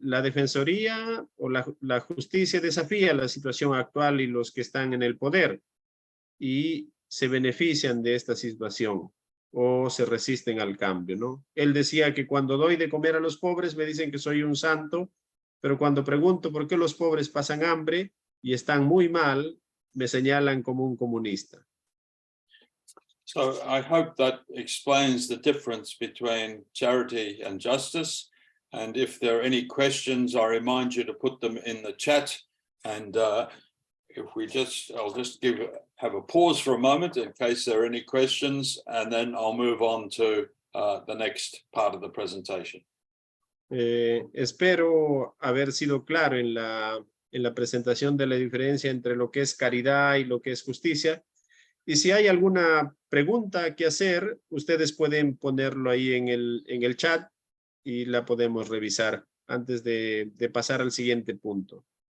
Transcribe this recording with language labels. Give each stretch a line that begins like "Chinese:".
Spanish: La defensoría o la justicia desafía la situación actual y los que están en el poder y se benefician de esta situación o se resisten al cambio, ¿no? Él decía que cuando doy de comer a los pobres me dicen que soy un santo, pero cuando pregunto por qué los pobres pasan hambre y están muy mal, me señalan como un comunista.
English: So I hope that explains the difference between charity and justice. And if there are any questions, I remind you to put them in the chat. And I'll just have a pause for a moment in case there are any questions, and then I'll move on to the next part of the presentation.
Spanish: Espero haber sido claro en la presentación de la diferencia entre lo que es caridad y lo que es justicia. Y si hay alguna pregunta que hacer, ustedes pueden ponerlo ahí en el chat y la podemos revisar antes de pasar al siguiente punto.